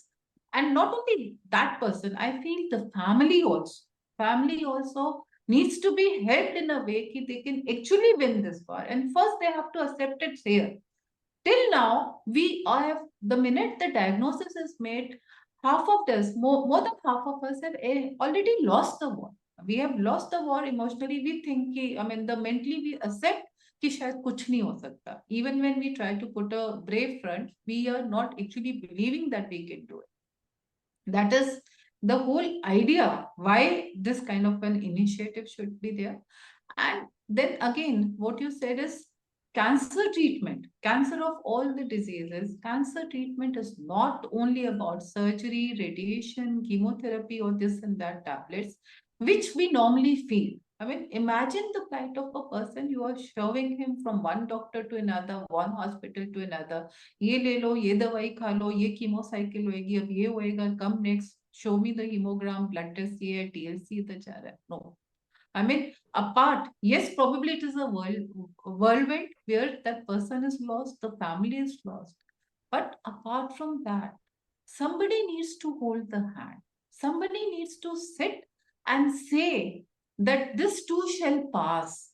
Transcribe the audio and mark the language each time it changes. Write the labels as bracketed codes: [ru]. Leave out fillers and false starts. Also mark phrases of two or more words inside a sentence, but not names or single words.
[en] And not only that person, I feel the family also needs to be helped in a way that they can actually win this war. And first they have to accept it here. Till now, we have, the minute the diagnosis is made, half of us, more than half of us have already lost the war. We have lost the war emotionally. We think, I mean, the mentally we accept [hi] कि शायद कुछ नहीं हो सकता. [en] Even when we try to put a brave front, we are not actually believing that we can do it. That is the whole idea why this kind of an initiative should be there. And then again, what you said is cancer treatment, cancer of all the diseases, cancer treatment is not only about surgery, radiation, chemotherapy, or this and that tablets, which we normally feel. I mean, imagine the plight of a person. You are shoving him from one doctor to another, one hospital to another. [hi] ये ले लो, ये दवाई खा लो, ये [en] chemo cycle [hi] होएगी, अब ये होएगा, [en] come next, show me the hemogram, blood test [hi] ये है, [en] TLC [hi] इधर जा रहा है. [en] No. I mean, apart, yes, probably it is a whirlwind where that person is lost, the family is lost. But apart from that, somebody needs to hold the hand. Somebody needs to sit and say that this too shall pass.